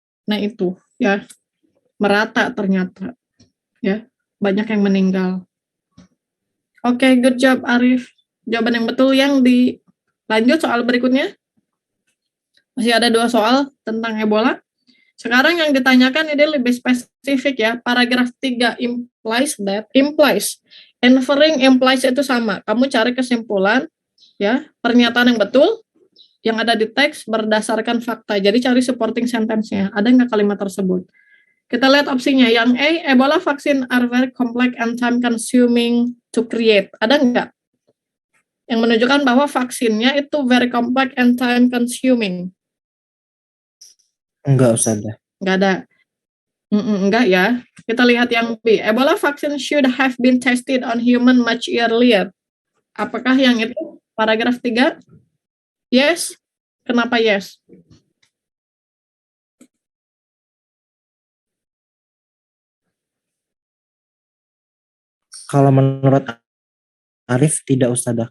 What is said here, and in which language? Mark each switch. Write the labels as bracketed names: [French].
[Indonesian] Nah itu ya, merata ternyata ya, banyak yang meninggal. Oke, [English] good job [Indonesian] Arif. Jawaban yang betul yang di lanjut soal berikutnya. Masih ada 2 soal tentang Ebola. Sekarang yang ditanyakan ini lebih spesifik ya. Paragraf [English] 3 implies that, implies. [Indonesian] Inferring implies itu sama. Kamu cari kesimpulan ya, pernyataan yang betul yang ada di teks berdasarkan fakta. Jadi cari supporting sentence-nya. Ada nggak kalimat tersebut? Kita lihat opsinya. Yang A, [English] Ebola vaccine are very complex and time consuming to create. [Indonesian] Ada nggak? Yang menunjukkan bahwa vaksinnya itu [English] very complex and time consuming. [Indonesian] Enggak Ustazah. Enggak ada. Enggak ya. Kita lihat yang B. [English] Ebola vaccine should have been tested on human much earlier. [Indonesian] Apakah yang itu paragraf 3? [English] Yes. [Indonesian] Kenapa [English] yes? [Indonesian] Kalau menurut Arif tidak Ustazah.